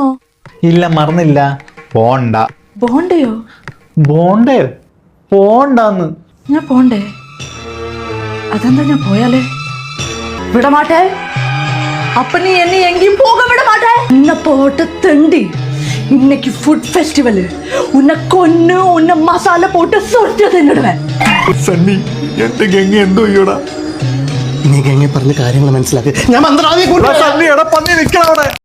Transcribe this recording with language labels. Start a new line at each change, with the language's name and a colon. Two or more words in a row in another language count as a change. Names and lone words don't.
Malayalam: ഇല്ല, മറന്നില്ല. പോണ്ട. ബോണ്ടയോ? ബോണ്ടയോ? പോണ്ടാന്ന്. ഞാൻ പോണ്ടേ? അതെന്താ ഞാൻ പോയാലേ? വിടമാട്ടെ. അപ്പൊ നീ എന്നെ എങ്കിലും പോക വിടമാട്ടെ. ഇന്ന പോട്ട് തെണ്ടി,
Tamil: இன்னைக்கு ஃபுட் ஃபெஸ்டிவல். உன்னை கொன்னு உன்னை மசாலா போட்டு சொட்டு தின்னுடுவேன்.
Malayalam: സണ്ണി, എന്റെ ഗംഗ എന്തോ ചെയ്യൂടാ? നീ ഗംഗ പറഞ്ഞ കാര്യങ്ങൾ മനസ്സിലാക്കി. ഞാൻ മന്ത്രവാദിയെ സണ്ണി, എടാ പന്നി നിൽക്കണം അവിടെ.